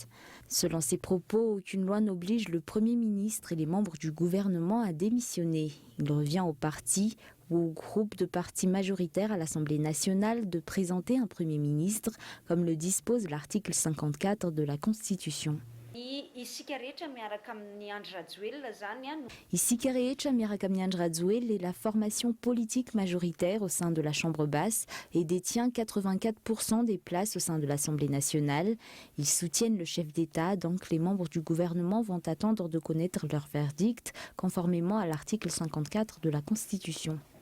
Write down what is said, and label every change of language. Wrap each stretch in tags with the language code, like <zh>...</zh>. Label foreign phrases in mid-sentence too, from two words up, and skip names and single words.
<fr>Selon ses propos, aucune loi n'oblige le Premier ministre et les membres du gouvernement à démissionner. Il revient au parti ou au groupe de partis majoritaires à l'Assemblée nationale de présenter un Premier ministre, comme le dispose l'article 54 de la Constitution. Isika rehetra miaraka amin'ny Andry Rajoelina est la formation politique majoritaire au sein de la Chambre basse et détient 84% des places au sein de l'Assemblée nationale. Ils soutiennent le chef d'État, donc les membres du gouvernement vont attendre de connaître leur verdict conformément à l'article 54 de la Constitution.</fr>